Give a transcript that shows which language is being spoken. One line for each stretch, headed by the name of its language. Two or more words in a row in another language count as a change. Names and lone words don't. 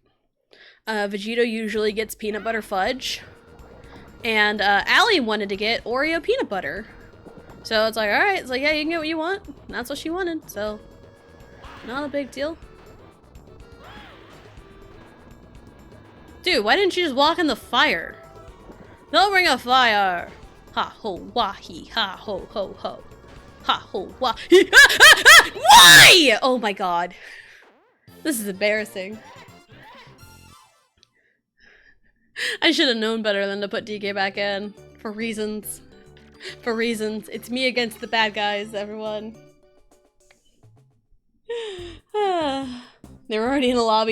English: Vegito usually gets peanut butter fudge, and Allie wanted to get Oreo peanut butter. So it's like, all right, it's like, yeah, you can get what you want. And that's what she wanted, so not a big deal. Dude, why didn't you just walk in the fire? Don't bring a fire. Ha ho wah hee ha ho ho ho. Ha ho wah hee ha ha ha. Why? Oh my god. This is embarrassing. I should have known better than to put DK back in. For reasons. For reasons. It's me against the bad guys, everyone. They were already in the lobby.